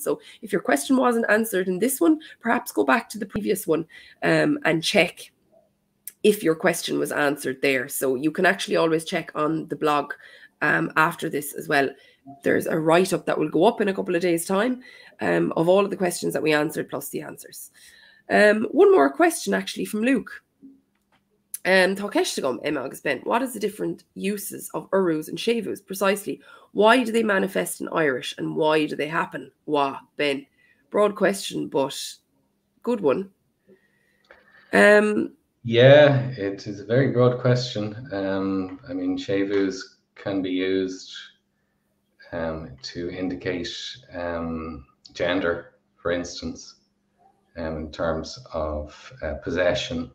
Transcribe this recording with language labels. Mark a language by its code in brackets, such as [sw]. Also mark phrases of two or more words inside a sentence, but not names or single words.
[en] So if your question wasn't answered in this one, perhaps go back to the previous one and check if your question was answered there. So you can actually always check on the blog after this as well. There's a write-up that will go up in a couple of days' time of all of the questions that we answered plus the answers. One more question actually from Luke. [ga] Tá ceiste agam, Emma agus Ben, [en] what is the different uses of urús and séimhiús precisely? Why do they manifest in Irish and why do they happen? Wah, Ben. Broad question, but good one. Yeah, it is a very broad question. I mean, séimhiús can be used to indicate gender, for instance, in terms of possession.